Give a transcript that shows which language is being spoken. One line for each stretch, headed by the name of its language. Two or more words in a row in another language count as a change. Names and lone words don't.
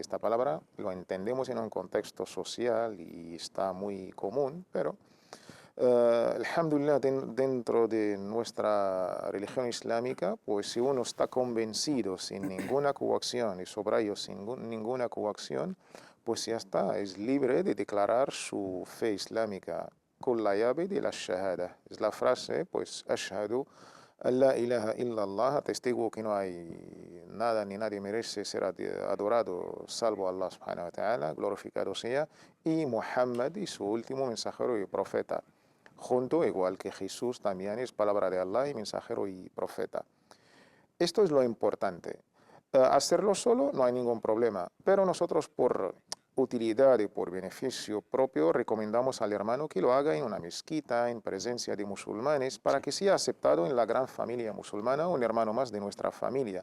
Spanish: Esta palabra lo entendemos en un contexto social y está muy común, pero alhamdulillah, dentro de nuestra religión islámica, pues si uno está convencido sin ninguna coacción, y subrayo sin ninguna coacción, pues ya está, es libre de declarar su fe islámica con la llave de la shahada. Es la frase, pues,
Arabic: أشهد أن لا إله إلا الله,
Spanish: testigo que no hay nada ni nadie merece ser adorado salvo
Arabic: الله سبحانه وتعالى,
Spanish: glorificado sea, y Muhammad y su último mensajero y profeta. Junto, igual que Jesús también es palabra de Allah y mensajero y profeta. Esto es lo importante. Hacerlo solo no hay ningún problema, pero nosotros por utilidad y por beneficio propio recomendamos al hermano que lo haga en una mezquita, en presencia de musulmanes, para que sea aceptado en la gran familia musulmana, un hermano más de nuestra familia.